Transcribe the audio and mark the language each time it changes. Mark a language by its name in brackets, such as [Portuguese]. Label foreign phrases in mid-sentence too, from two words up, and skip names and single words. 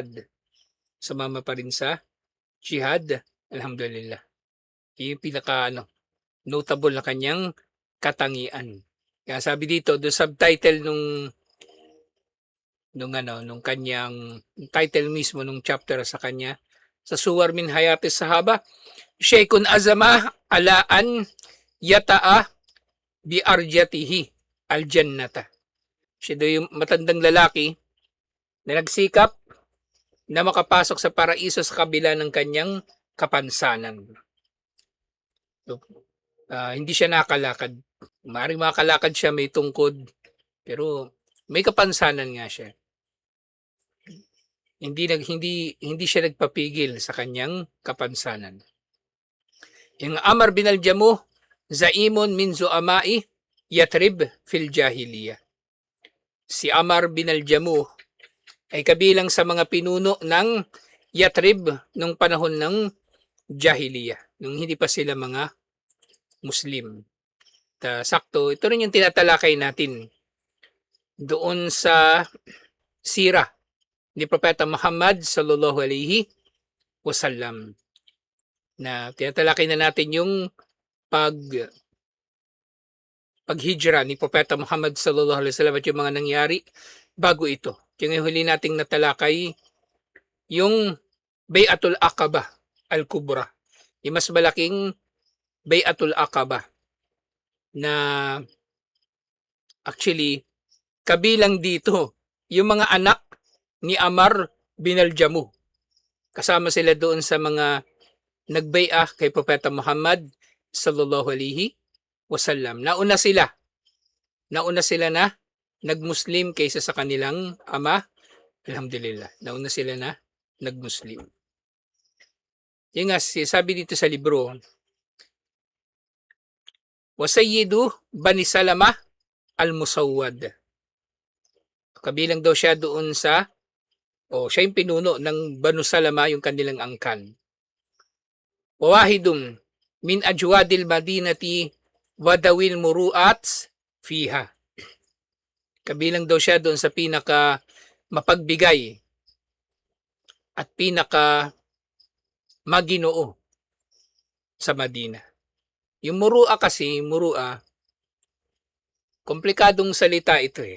[Filipino] Sumama pa rin sa jihad. Alhamdulillah. Yung pinaka notable na kanyang katangian. Kaya sabi dito, [English] the subtitle [Filipino] nung kanyang title mismo nung chapter sa kanya, sa Suwar min Hayatis Sahaba, [Arabic] شيخ عزم على أن يطأ بعرجته الجنة. [Filipino] Siya daw yung matandang lalaki na nagsikap na makapasok sa paraiso sa kabila ng kanyang kapansanan. So, hindi siya nakalakad. Maaaring makalakad siya, may tungkod, pero may kapansanan nga siya. Hindi siya nagpapigil sa kanyang kapansanan. [Arabic] Yung Ammar bin al-Jamuh، زعيم من زعماء يثرب في الجاهلية. [Filipino] Si Ammar bin al-Jamuh ay kabilang sa mga pinuno ng Yatrib nung panahon ng jahiliya, nung hindi pa sila mga Muslim. Sakto, ito rin yung tinatalakay natin doon sa sira ni Propeta Muhammad [Arabic] صلى الله عليه وسلم, [Filipino] na tinatalakay na natin yung paghijra ni Propeta Muhammad [Arabic] صلى الله عليه وسلم [Filipino] at yung mga nangyari bago ito. Yung huli nating natalakay, yung Bay'atul Aqabah al-Kubra, yung mas malaking Bay'atul Aqabah, na actually kabilang dito yung mga anak ni Ammar bin al-Jamuh. Kasama sila doon sa mga nagbay'ah kay Propeta Muhammad [Arabic] صلى الله عليه وسلم. [Filipino] Nauna sila na nag-Muslim kaysa sa kanilang ama. Alhamdulillah. Nauna sila na nag-Muslim. Yung nga, sabi dito sa libro, [Arabic] وسيد بني سلمة المسود. [Filipino] Kabilang daw siya doon sa, siya yung pinuno ng Banu Salama, yung kanilang angkan. [Arabic] واحد من أجواد المدينة وذوي المروءات فيها. [Filipino] Kabilang daw siya doon sa pinaka mapagbigay at pinaka maginoo sa Madina. Yung muru'a kasi, komplikadong salita ito eh.